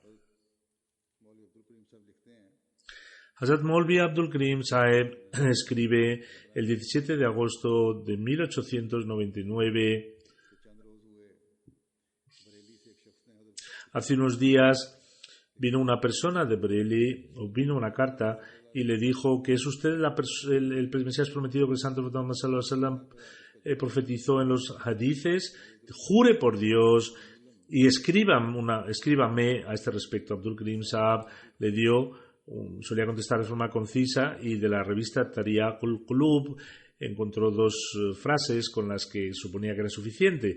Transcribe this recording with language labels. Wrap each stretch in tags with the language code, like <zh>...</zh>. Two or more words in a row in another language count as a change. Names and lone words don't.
<es>Hazrat Molvi Abdul Karim Saheb escribe el 17 de agosto de 1899. Hace unos días vino una persona de Bareilly, vino una carta y le dijo que es usted el Mesías prometido que el santo profeta Muhammad</es> <ar>صلى الله عليه وسلم</ar> <es>profetizó en los hadices. Jure por Dios y escríbame a este respecto. Abdul Karim Sahab le dio, solía contestar de forma concisa, y de la revista Tariqul Qulub encontró 2 frases con las que suponía que era suficiente.</es>